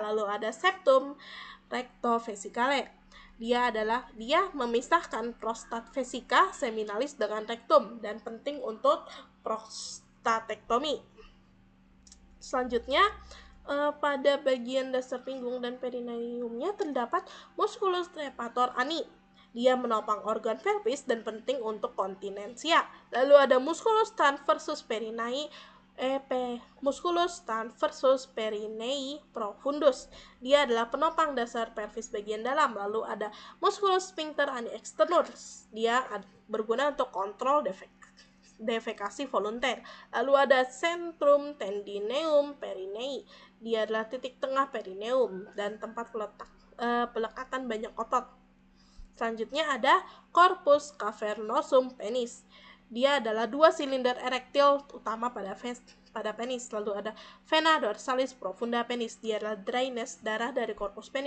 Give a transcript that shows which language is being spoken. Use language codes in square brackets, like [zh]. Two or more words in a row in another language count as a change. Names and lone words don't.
[id] Lalu ada [la] septum rectovesicale, [id] dia memisahkan prostat vesika seminalis dengan rektum dan penting untuk prostatektomi. Selanjutnya pada bagian dasar pinggung dan perineumnya terdapat [la] musculus trepator ani, [id] dia menopang organ pelvis dan penting untuk kontinensia. Lalu ada [la] musculus transversus perineae musculus transversus perineae profundus. [id] Dia adalah penopang dasar pelvis bagian dalam. Lalu ada [la] musculus sphincter ani externus. [id] Dia berguna untuk kontrol defekasi volunteer. Lalu ada [la] centrum tendineum perineae. [id] Dia adalah titik tengah perineum dan tempat pelekatan banyak otot. Selanjutnya ada [la] corpus cavernosum penis. [id] Dia adalah 2 silinder erektil utama pada penis. Lalu ada [la] vena dorsalis profunda penis. [id] Dia adalah drainase darah dari korpus penis.